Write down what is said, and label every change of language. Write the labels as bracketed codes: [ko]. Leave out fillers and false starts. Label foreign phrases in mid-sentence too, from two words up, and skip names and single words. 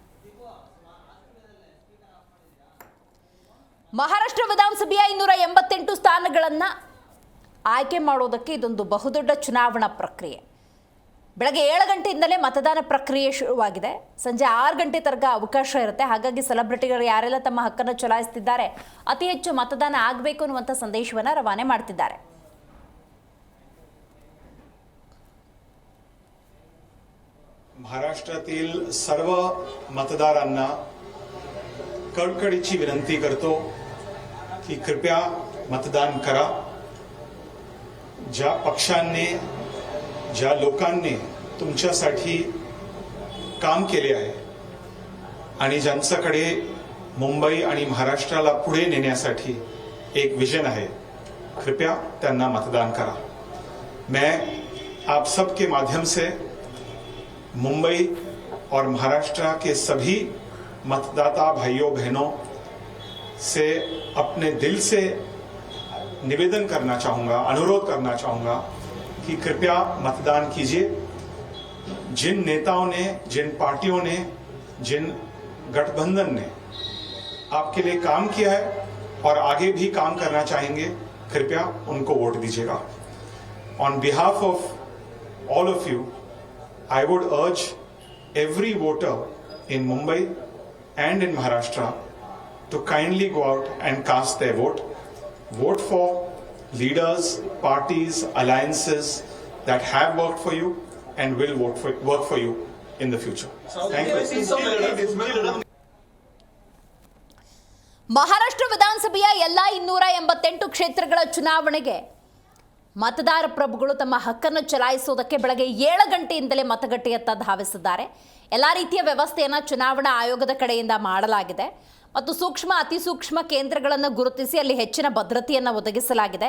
[kn] ಮಹಾರಾಷ್ಟ್ರ ವಿಧಾನಸಭೆಯ 288 ಸ್ಥಾನಗಳನ್ನು ಆಯ್ಕೆ ಮಾಡೋದಕ್ಕೆ ಇದೊಂದು ಬಹುದೊಡ್ಡ ಚುನಾವಣಾ ಪ್ರಕ್ರಿಯೆ. ಬೆಳಗ್ಗೆ 7 ಗಂಟೆಯಿಂದಲೇ ಮತದಾನ ಪ್ರಕ್ರಿಯೆ ಶುರುವಾಗಿದೆ. ಸಂಜೆ 6 ಗಂಟೆ ತನಕ ಅವಕಾಶ ಇರುತ್ತೆ. ಹಾಗಾಗಿ ಸೆಲೆಬ್ರಿಟಿಗಳು ಯಾರೆಲ್ಲ ತಮ್ಮ ಹಕ್ಕನ್ನು ಚಲಾಯಿಸುತ್ತಿದ್ದಾರೆ ಅತಿ ಹೆಚ್ಚು ಮತದಾನ ಆಗಬೇಕು ಅನ್ನುವಂಥ ಸಂದೇಶವನ್ನು ರವಾನೆ ಮಾಡ್ತಿದ್ದಾರೆ. [mr] महाराष्ट्रातील सर्व मतदारांना कडकडीची विनंती करतो की कृपया मतदान करा. ज्या पक्षांनी ज्या लोकांनी तुमच्यासाठी काम केले आहे आणि ज्यांच्याकडे मुंबई आणि महाराष्ट्राला पुढे नेण्यासाठी एक विजन आहे, कृपया त्यांना मतदान करा. [hi] मैं आप सबके माध्यम से मुंबई और महाराष्ट्र के सभी मतदाता भाइयों बहनों से अपने दिल से निवेदन करना चाहूँगा, अनुरोध करना चाहूँगा कि कृपया मतदान कीजिए. जिन नेताओं ने, जिन पार्टियों ने, जिन गठबंधन ने आपके लिए काम किया है और आगे भी काम करना चाहेंगे, कृपया उनको वोट दीजिएगा. [en] on behalf of all of you, I would urge every voter in Mumbai and in Maharashtra to kindly go out and cast their vote. Vote for leaders, parties, alliances that have worked for you and will work for you in the future. Thank you. [kn] ಮಹಾರಾಷ್ಟ್ರ ವಿಧಾನಸಭೆಯ ಎಲ್ಲ 288 ಕ್ಷೇತ್ರಗಳ ಚುನಾವಣೆಗೆ ಮತದಾರ ಪ್ರಭುಗಳು ತಮ್ಮ ಹಕ್ಕನ್ನು ಚಲಾಯಿಸುವುದಕ್ಕೆ ಬೆಳಗ್ಗೆ 7 ಗಂಟೆಯಿಂದಲೇ ಮತಗಟ್ಟೆಯತ್ತ ಧಾವಿಸಿದ್ದಾರೆ. ಎಲ್ಲ ರೀತಿಯ ವ್ಯವಸ್ಥೆಯನ್ನು ಚುನಾವಣಾ ಆಯೋಗದ ಕಡೆಯಿಂದ ಮಾಡಲಾಗಿದೆ ಮತ್ತು ಸೂಕ್ಷ್ಮ ಅತಿ ಸೂಕ್ಷ್ಮ ಕೇಂದ್ರಗಳನ್ನು ಗುರುತಿಸಿ ಅಲ್ಲಿ ಹೆಚ್ಚಿನ ಭದ್ರತೆಯನ್ನು ಒದಗಿಸಲಾಗಿದೆ.